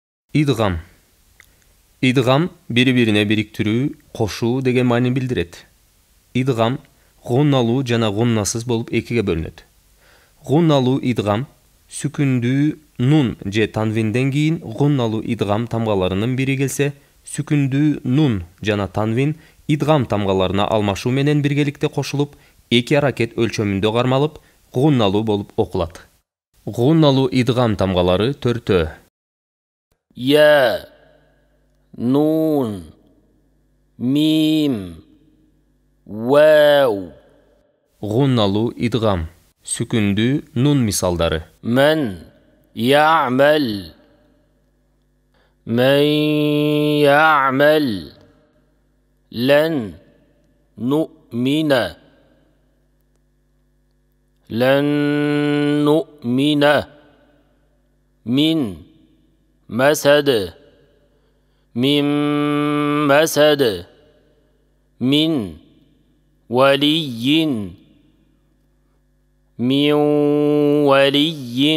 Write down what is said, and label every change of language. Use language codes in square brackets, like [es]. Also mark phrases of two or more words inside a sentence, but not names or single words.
[ky] Идгам. Идгам бири-бирине бириктирүү, кошуу деген маани билдирет. İdgam гунналуу жана гуннасыз болуп экиге бөлүнөт. Гунналуу идгам сүкүндүү нун же танвинден кийин гунналуу идгам тамгаларынын бири келсе, сүкүндүү нун жана танвин идгам тамгаларына алмашуу менен биргеликте кошулуп, эки аракет өлчөмүндө кармалып, гунналуу болуп окулат. Гунналуу идгам тамгалары төртөө. [ar] يا نون ميم واو. [ky] Гунналуу идгам сүкүндүү нун мисалдары. [ar] من يعمل لن نؤمن من مسد من ولي